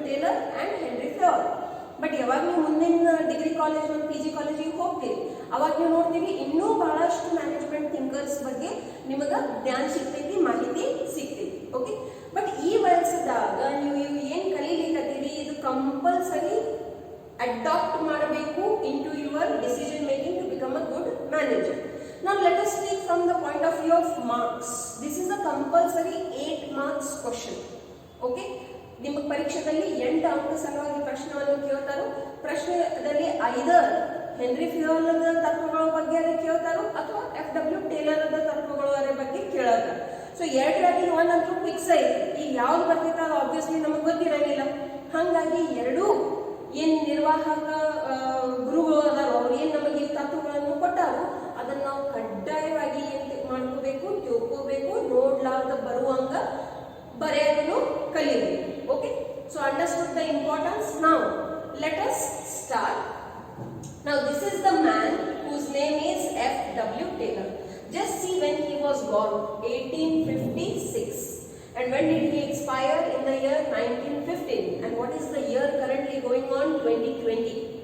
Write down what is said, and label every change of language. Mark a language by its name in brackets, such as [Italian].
[Kannada] Taylor and henry fail. But ಯಾವಾಗ ನೀವು ಮುಂದಿನ ಡಿಗ್ರಿ ಕಾಲೇಜ್ ಮತ್ತು PG ಕಾಲೇಜಿಗೆ ಹೋಗ್ತೀವಿ, ಅವಾಗ ನೀವು ನೋಡ್ತೀವಿ ಇನ್ನೂ ಬಹಳಷ್ಟು ಮ್ಯಾನೇಜ್ಮೆಂಟ್ ಥಿಂಕರ್ಸ್ ಬಗ್ಗೆ ನಿಮಗೆ ಜ್ಞಾನ ಸಿಗ್ತೈತಿ, ಮಾಹಿತಿ ಸಿಗ್ತೈತಿ. ಓಕೆ, ಬಟ್ ಈ ವಯಸ್ಸದಾಗ ನೀವು ಏನು ಕಲೀಲಿಕ್ಕತ್ತೀರಿ ಇದು ಕಂಪಲ್ಸರಿ ಅಡಾಪ್ಟ್ ಮಾಡಬೇಕು [English] into your decision making to become a good manager. Now let us speak from the point of view of marks. This is a compulsory 8 marks question. [Kannada] Okay, ನಿಮ್ಮ ಪರೀಕ್ಷೆಯಲ್ಲಿ 8 ಅಂಕ ಸಲುವಾಗಿ ಪ್ರಶ್ನೆಯನ್ನು ಕೇಳ್ತಾರೋ. ಪ್ರಶ್ನೆಯಲ್ಲಿ ಐದರ್ ಹೆನ್ರಿ ಫಿಯೋಲದ ತತ್ವಗಳ ಬಗ್ಗೆ ಕೇಳ್ತಾರೋ ಅಥವಾ F.W. ಟೇಲರ್ ತತ್ವಗಳ ಬಗ್ಗೆ ಕೇಳ್ತಾರೆ. ಸೊ ಎರಡರಲ್ಲಿ ಒಂದಂತೂ ಫಿಕ್ಸ್ ಐತಿ, ಈಗ ಯಾವ್ದು ಬರ್ತೈತೆ ಅದು ಆಬ್ವಿಯಸ್ಲಿ ನಮಗೆ ಗೊತ್ತಿರಂಗಿಲ್ಲ. ಹಾಗಾಗಿ ಎರಡೂ ಏನು ನಿರ್ವಾಹಕ ಗುರುಗಳು ಅದಾರೋ ಅವ್ರು ಏನು ನಮಗೆ ತತ್ವಗಳನ್ನು ಕೊಟ್ಟಾರೋ ಅದನ್ನ ನಾವು ಕಡ್ಡಾಯವಾಗಿ ಏನ್ ಮಾಡ್ಕೋಬೇಕು, ತಿಳ್ಕೋಬೇಕು, ನೋಡ್ಲಾರ್ದ ಬರುವಂಗ ಬರೆಯೋದನ್ನು ಕಲಿಬೇಕು. [English] Okay, so understood the importance. Now let us start. Now this is the man whose name is F.W. Taylor. Just see when he was born, 1856, and when did he expire? In the year 1915. And what is the year currently going on? 2020.